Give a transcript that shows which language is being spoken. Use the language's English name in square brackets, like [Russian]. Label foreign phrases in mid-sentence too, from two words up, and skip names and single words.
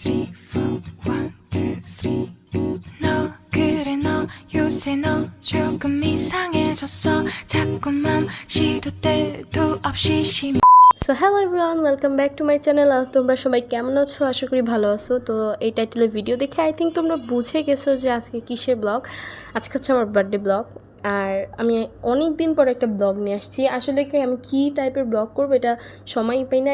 [English] three, four, 1, 2, 3. [Korean] 너 그래 너 요새 너 조금 이상해졌어 자꾸만 시도 때도 없이 심해. [English] So hello everyone, welcome back to my channel. [Bangla] আর তোমরা সবাই কেমন আছো? আশা করি ভালো আছো। তো এই টাইটেলের ভিডিও দেখে [English] I think [Bangla] তোমরা বুঝে গেছো যে আজকে কিসের ব্লগ। আজকে হচ্ছে আমার বার্থডে ব্লগ। আর আমি অনেক দিন পর একটা ব্লগ নিয়ে আসছি। আসলে কি আমি কী টাইপের ব্লগ করবো এটা সময়ই পাই না।